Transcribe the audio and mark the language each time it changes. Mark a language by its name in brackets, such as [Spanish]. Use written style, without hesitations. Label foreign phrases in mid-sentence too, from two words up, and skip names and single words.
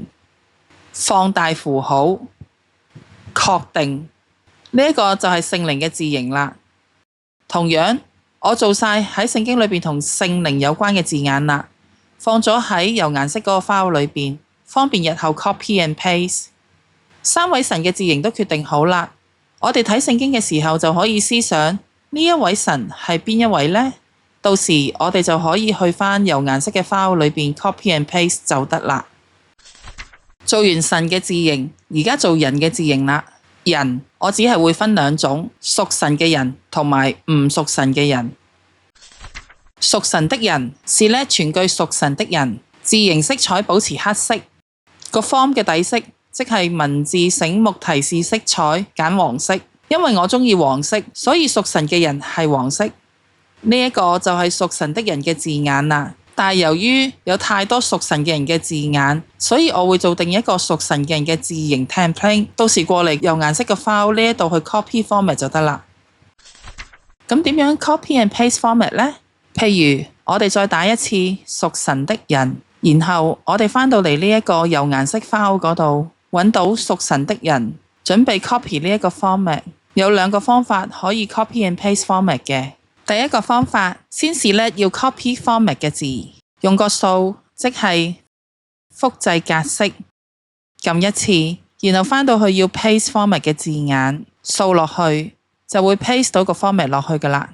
[Cantonese] 放大符號，確定呢一個就係聖靈嘅字形啦。同樣我做晒喺聖經裏邊同聖靈有關嘅字眼啦，放咗喺油顏色嗰個 file 裏邊，方便日後 [English] copy and paste。 [Cantonese] 三位神嘅字形都決定好啦，我哋睇聖經嘅時候就可以思想呢一位神係邊一位呢？到時我哋就可以去返油顏色嘅 file 裏邊 [English] copy and paste [Cantonese] 就得啦。做完神嘅字形，而家做人嘅字形啦。人我只係會分兩種，屬神嘅人同埋唔屬神嘅人。屬神的人，Select全句屬神的人，字形色彩保持黑色，個 form 嘅底色即係文字醒目提示色彩揀黃色，因為我中意黃色，所以屬神嘅人係黃色。呢一個就係屬神的人嘅字眼啦。但係由於有太多屬神嘅人嘅字眼，所以我會做定一個屬神嘅人嘅字形 template， 到時過嚟油顏色嘅 file 呢一度去 [English] copy format [Cantonese] 就得啦。咁點樣 [English] copy and paste format [Cantonese] 呢？譬如我哋再打一次屬神的人，然後我哋返到嚟呢一個油顏色 file 嗰度，揾到屬神的人，準備 copy 呢一個 format。有兩個方法可以 [English] copy and paste format [Cantonese] 嘅。第一個方法，先Select要 [English] copy format [Cantonese] 嘅字，用個掃，即係複製格式，撳一次，然後返到去要 [English] paste format [Cantonese] 嘅字眼，掃落去就會 paste 到個 format 落去㗎喇。